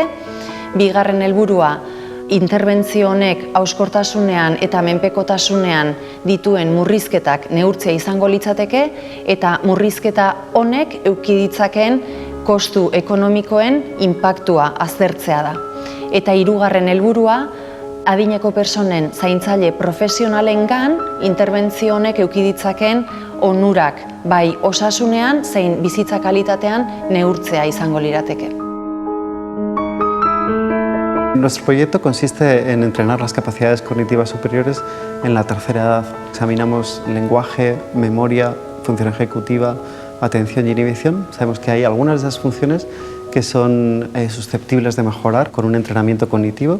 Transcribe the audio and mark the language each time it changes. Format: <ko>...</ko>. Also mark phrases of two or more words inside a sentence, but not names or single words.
<eu>Bigarren helburua, interbentzio honek hauskortasunean eta menpekotasunean dituen murrizketak neurtzea izango litzateke, eta murrizketa honek eduki ditzakeen kostu ekonomikoen inpaktua aztertzea da. Eta hirugarren helburua, adineko pertsonen zaintzaile profesionalengan interbentzio honek eduki ditzakeen onurak bai osasunean zein bizitza kalitatean neurtzea izango lirateke.</eu> <es>Nuestro proyecto consiste en entrenar las capacidades cognitivas superiores en la tercera edad. Examinamos lenguaje, memoria, función ejecutiva, atención y inhibición. Sabemos que hay algunas de esas funciones que son susceptibles de mejorar con un entrenamiento cognitivo.</es>